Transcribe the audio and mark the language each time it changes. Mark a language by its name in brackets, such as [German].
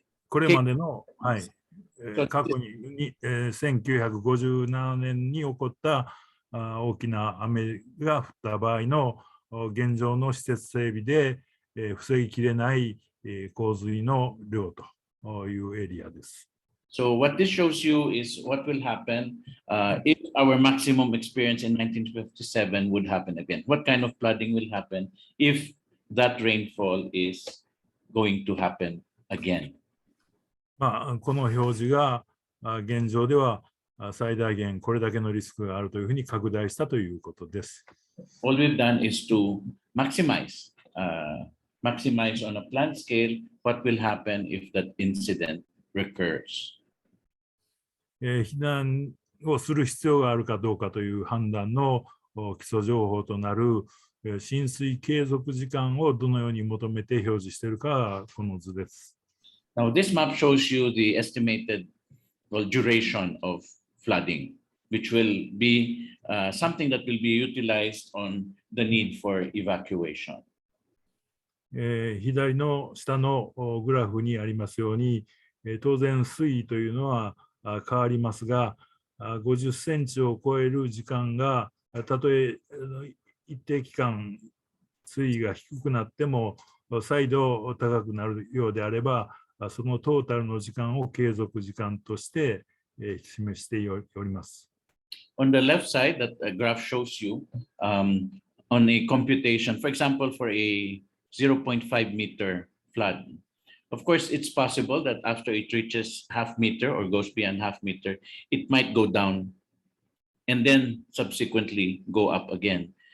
[Japanese] これまでの、過去に、1957年に起こった大きな雨が降った場合の現状の施設整備で、防ぎきれない洪水の量というエリアです。 [English] So what this shows you is what will happen if our maximum experience in 1957 would happen again. What kind of flooding will happen if that rainfall is going to happen again? [Japanese] この表示が現状では最大限これだけのリスクがあるというふうに拡大したということです。 [English] All we've done is to maximize on a planned scale what will happen if that incident recurs. [Japanese] 避難をする必要があるかどうかという判断の基礎情報となる浸水継続時間をどのように求めて表示しているかがこの図です。 [English] Now, this map shows you the estimated duration of flooding, which will be something that will be utilized on the need for evacuation. [Japanese] 左の下のグラフにありますように、当然水位というのは変わりますが、50センチを超える時間が、たとえ一定期間水位が低くなっても、再度高くなるようであれば、そのトータルの時間を継続時間として示しております。 [English] On the left side, that graph shows you on a computation, for example, for a 0.5 meter flood. Of course, it's possible that after it reaches half meter or goes beyond half meter, it might go down and then subsequently go up again.